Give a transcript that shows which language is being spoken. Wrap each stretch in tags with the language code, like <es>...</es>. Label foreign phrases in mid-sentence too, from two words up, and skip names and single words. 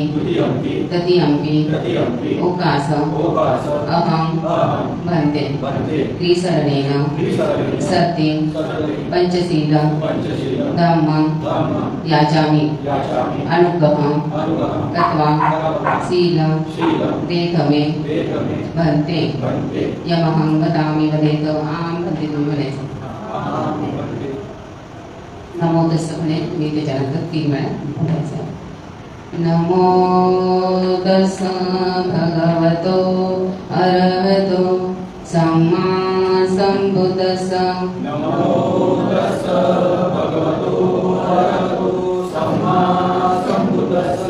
<pi>तृतीयंपि ओकास अहं भन्ते त्रिसरणेन सत्ये पंचशीलं धम्मं याचामि अनुग्रहं कृत्वा शीलं देहमे भन्ते यमहं वदामि वदेत आम भन्ते</pi> <mr>तुम्ही म्हणायचं. नमो तस्स म्हणे मी त्याच्यानंतर 3 वेळा बोलायचं.</mr> <pi>नमो तस्स भगवतो अरहतो सम्मा संबुद्धस्स. नमो तस्स भगवतो अरहतो सम्मा संबुद्धस्स.</pi>